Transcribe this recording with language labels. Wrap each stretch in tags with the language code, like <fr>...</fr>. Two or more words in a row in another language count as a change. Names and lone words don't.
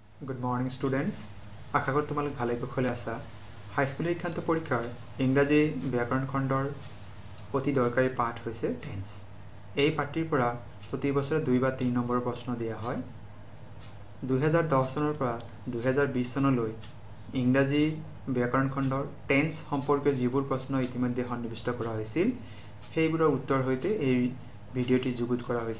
<en>Good morning students.</en> <as>আশা করি তোমালোক ভালে কুশলে আছা। হাই স্কুল শিক্ষান্ত পৰীক্ষাৰ ইংৰাজী ব্যাকৰণ খণ্ডৰ অতি দৰকাৰী পাঠ হৈছে টেন্স। এই পাঠটিৰ পৰা প্ৰতি বছৰে 2 বা 3 নম্বৰৰ প্ৰশ্ন দিয়া হয়। 2010 চনৰ পৰা 2020 চনলৈ ইংৰাজী ব্যাকৰণ খণ্ডৰ টেন্স সম্পৰ্কীয় যিবোৰ প্ৰশ্ন ইতিমধ্যে সন্নিৱিষ্ট কৰা হৈছিল সেইবোৰৰ উত্তৰ হৈতে এই ভিডিঅ'টি যুগুত কৰা হৈছে।</as>